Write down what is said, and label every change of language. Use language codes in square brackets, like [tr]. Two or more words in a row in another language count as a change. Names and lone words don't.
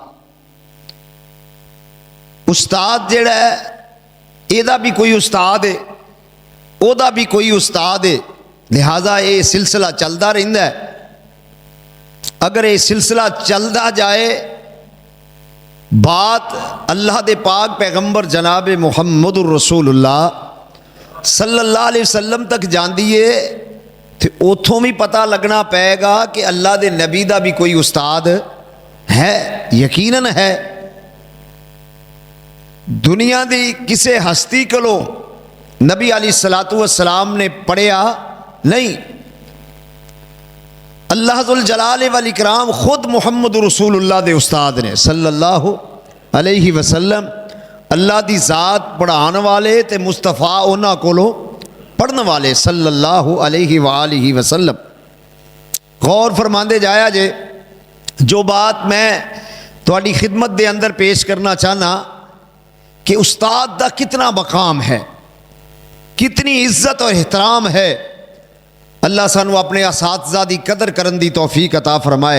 [pa] استاد جیہڑا ہے ایدا بھی کوئی استاد ہے، اوہدا بھی کوئی استاد ہے. لہذا یہ سلسلہ چلتا رہندا ہے. اگر یہ سلسلہ چلتا جائے، بات اللہ دے پاک پیغمبر جناب محمد رسول اللہ [ar] صلى الله عليه وسلم [pa] تک جاتی ہے، تو اوتھوں بھی پتا لگنا پیگا کہ اللہ دے نبی دا بھی کوئی استاد ہے، یقیناً ہے. دنیا دی کسے ہستی کولوں نبی [ar] عليه الصلاة والسلام [pa] نے پڑھیا نہیں. [ar] الله ذو الجلال والإكرام [pa] خود محمد رسول اللہ دے استاد نے [ar] صلى الله عليه وسلم. [pa] اللہ دی ذات پڑھانے والے تے مصطفیٰ اونہاں کولوں پڑھنے والے [ar] صلى الله عليه وآله وسلم. [pa] غور فرماندے جایا جے، جو بات میں تہاڈی خدمت دے اندر پیش کرنا چاہنا کہ استاد دا کتنا مقام ہے، کتنی عزت اور احترام ہے. اللہ سانوں اپنے اساتذہ دی قدر کرن دی توفیق عطا فرمائے.